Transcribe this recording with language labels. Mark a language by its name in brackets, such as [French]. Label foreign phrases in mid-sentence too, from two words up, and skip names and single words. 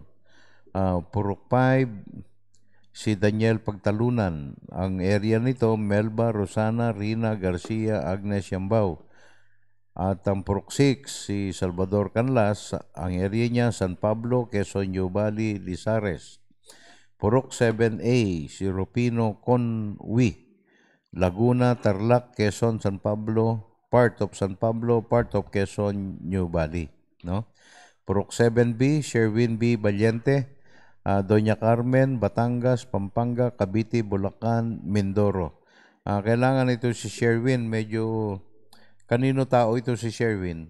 [Filipino] Purok 5, si Daniel Pagtalunan. Ang area nito, Melba, Rosana, Rina, Garcia, Agnes Yambao. At ang Purok 6, si Salvador Canlas. Ang area niya, San Pablo, Quezon Valley, Lizares. Purok 7A, si Rupino Conwi. Laguna, Tarlac, Quezon, San Pablo, part of San Pablo, part of Quezon, New Valley, Purok 7B, Sherwin B. Valiente, Doña Carmen, Batangas, Pampanga, Cavite, Bulacan, Mindoro. Kailangan ito si Sherwin, medyo kanino tao ito si Sherwin?